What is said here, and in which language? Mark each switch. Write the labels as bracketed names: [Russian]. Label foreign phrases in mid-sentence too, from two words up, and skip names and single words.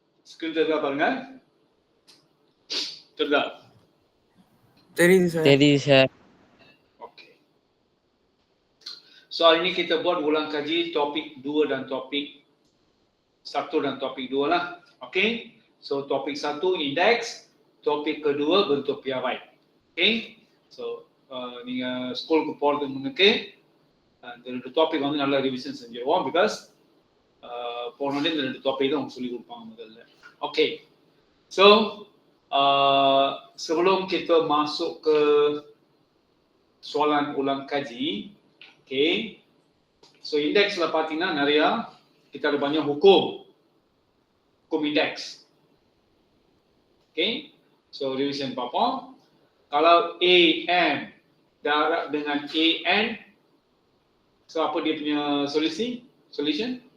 [Malay] Screen terdah பாருங்க. Terdah. [Tamil] தெரியுது சார். தெரியுது சார். [Malay] Okay. So hari ni kita buat ulang kaji topik 2 dan topik 1 dan topik 2 lah. Okay. So topik 1 indeks, topik kedua bentuk piawai. Okay. [Tamil] So நீங்க ஸ்கூலுக்கு போறதுக்கு முன்னுக்கு இந்த ரெண்டு டாபிக் வந்து நல்லா ரிவிஷன் செஞ்சிருவோம். பிகாஸ் போனோடனே இந்த ரெண்டு டாபிக் தான் அவங்க சொல்லி கொடுப்பாங்க முதல்ல. ஓகே. [Malay] ஸோ sebelum kita masuk ke soalan ulang kaji, okay. So indeksல [Tamil] பார்த்தீங்கன்னா நிறைய [Malay] kita ada banyak hukum indeks. [English] Okay. So revision பார்ப்போம். [Malay] Kalau AM darab dengan AN, so apa dia punya solution?